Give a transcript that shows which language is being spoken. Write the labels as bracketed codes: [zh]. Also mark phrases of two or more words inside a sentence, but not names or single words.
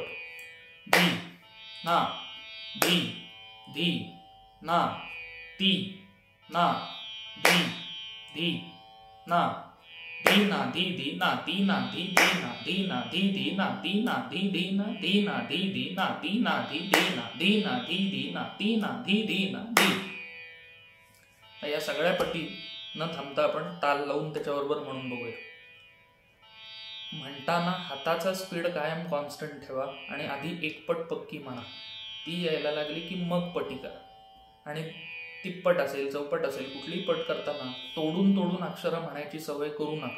[mr] धी ना, धी धी ना, ती ना, धी धी ना, धी ना, धी धी ना, ती ना, धी धी ना, धी ना, धी धी ना, ती ना, धी धी ना, धी ना, धी धी ना, ती ना, धी धी ना, धी ना, धी धी ना, ती ना, धी धी ना, धी. या सगळ्या पटी न थांबता आपण ताल लावून त्याच्याबरोबर म्हणून बघूया. म्हणताना हाताचा स्पीड कायम कॉन्स्टंट ठेवा आणि आधी एकपट पक्की म्हणा. ती यायला लागली की मग पटी करा. आणि तिप्पट असेल, चौपट असेल, कुठलीही पट करताना तोडून अक्षरं म्हणायची सवय करू नका.